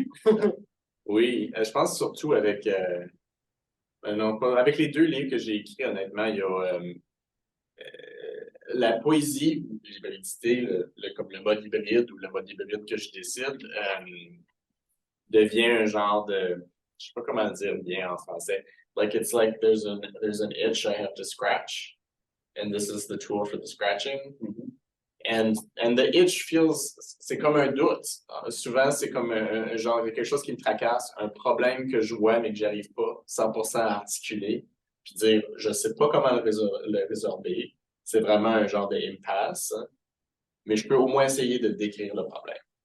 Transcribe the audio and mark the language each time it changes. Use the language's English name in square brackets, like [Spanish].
[French] Je pense surtout avec les deux livres que j'ai écrits, honnêtement, il y a la poésie, l'hybridité, comme le mode hybride ou le mode hybride que je décide, devient un genre de, je sais pas comment le dire bien en français. [English] Like it's like there's an itch I have to scratch, and this is the tool for the scratching. And the itch feels, [French] c'est comme un doute. Souvent, c'est comme un genre de quelque chose qui me tracasse, un problème que je vois mais que j'arrive pas 100% à articuler, puis dire, je sais pas comment le résorber. C'est vraiment un genre d'impasse, mais je peux au moins essayer de décrire le problème.